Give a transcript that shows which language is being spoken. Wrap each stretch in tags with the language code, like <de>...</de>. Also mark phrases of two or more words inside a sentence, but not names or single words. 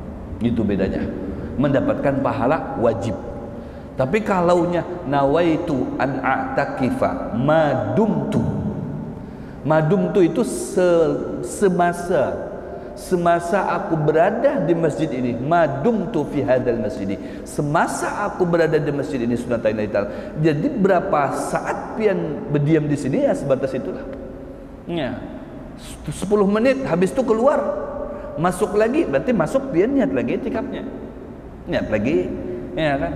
<id>Itu bedanya, mendapatkan pahala wajib. Tapi kalaunya</id> <ar>nawaitu an a'takifa madumtu.</ar> <id>Madumtu itu semasa aku berada di masjid ini.</id> <ar>Madumtu fi hadzal masjid.</ar> <id>Semasa aku berada di masjid ini</id> <ar>sunnatain ta'ala.</ar> <bjn>Jadi berapa saat pian berdiam di sini ya sebatas itulah.</bjn> <id>Ya. 10 menit habis itu keluar.</id> <bjn>Masuk lagi berarti masuk pian niat lagi itikafnya.</bjn> <id>Niat lagi, ya kan?</id>